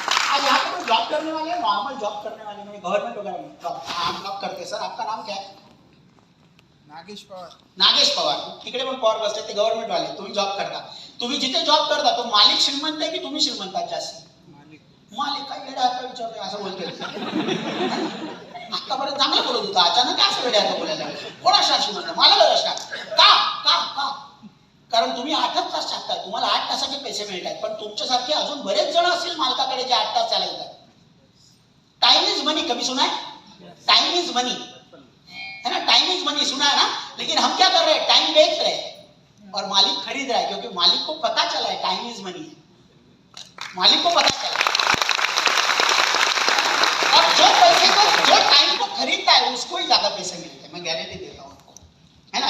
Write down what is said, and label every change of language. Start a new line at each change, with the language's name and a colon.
Hindi: आज यहाँ पे जॉब करने वाले, नॉर्मल जॉब करने वाले, गवर्नमेंट वगैरह में जॉब करते हैं। सर आपका नाम क्या है?
Marathi: नागेश पवार. नागेश पवार. तिकडे पण पवार बसले, ते गव्हर्नमेंट वाले. तुम्ही जॉब करता, तुम्ही जिथे जॉब करता तो मालिक श्रीमंत आहे की तुम्ही श्रीमंत आहात जास्त? मालिक काय वेडा आता विचारतोय असं बोलतोय. आतापर्यंत चांगलं बोलत होता, अचानक काय असं वेडा आता बोलायला? कोणा श्रीमंत? मला असणार का का का कारण तुम्ही 8च तास टाकताय, तुम्हाला 8 तासाचे पैसे मिळत आहेत, पण तुमच्यासारखे अजून बरेच जण असतील मालकाकडे जे 8 तास चालवतात.
English: time is money,
Hindi: कभी सुना है?
English: time is money,
Hindi: है ना, टाइम इज मनी सुना है ना। लेकिन हम क्या कर रहे हैं, टाइम बेच रहे हैं और मालिक खरीद रहा है, क्योंकि मालिक को पता चला है
English: time is money
Hindi: है, मालिक को पता चला। और जो पैसे को, जो टाइम को खरीदता है उसको ही ज्यादा पैसे मिलते हैं, मैं गारंटी देता हूं आपको, है ना।